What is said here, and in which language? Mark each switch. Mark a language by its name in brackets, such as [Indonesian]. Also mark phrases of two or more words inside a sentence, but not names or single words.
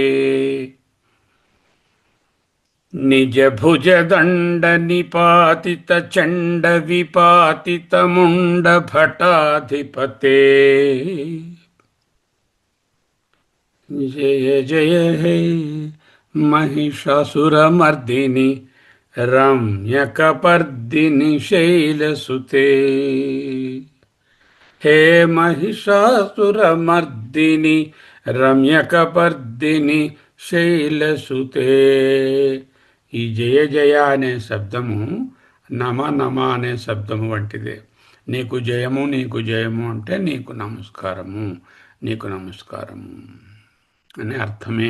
[Sanskrit] నిజ భుజదండ నిపాతిత చండ విపాతిత ముండ భటాధిపతే జయ జయ హే महिषासुरमर्दिनि रम्यकपर्दिनि शैलसुते। हे महिषासुरमर्दिनि రమ్యకపర్దిని శైలసుతే. [Telugu] ఈ జయ జయ అనే శబ్దము నమ నమ అనే శబ్దము వంటిదే. నీకు జయము, నీకు జయము అంటే నీకు నమస్కారము, నీకు నమస్కారము అనే అర్థమే.